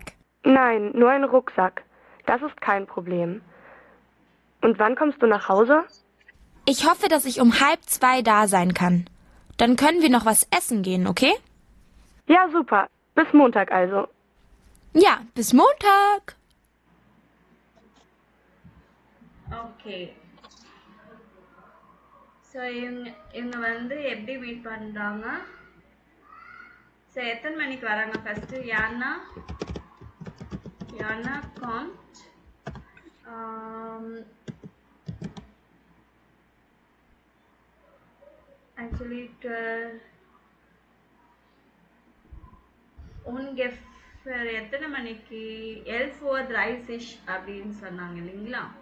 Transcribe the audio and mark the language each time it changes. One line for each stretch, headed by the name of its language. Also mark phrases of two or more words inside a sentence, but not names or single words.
German: Nein, nur ein Rucksack. Das ist kein Problem. Und wann kommst du nach Hause? Ich hoffe, dass ich um 1:30 da sein kann. Dann können wir noch was essen gehen, okay? Ja, super. Bis Montag also. Ja, bis Montag.
Tamil: ஓகே. ஸோ இவங்க வந்து எப்படி மீட் பண்றாங்க? ஸோ எத்தனை மணிக்கு வராங்க? ஃபர்ஸ்ட் யானா காம்ட் ஆக்சுவலி உன்கெஃபர் எத்தனை மணிக்கு 11:30 அப்படின்னு சொன்னாங்க இல்லைங்களா?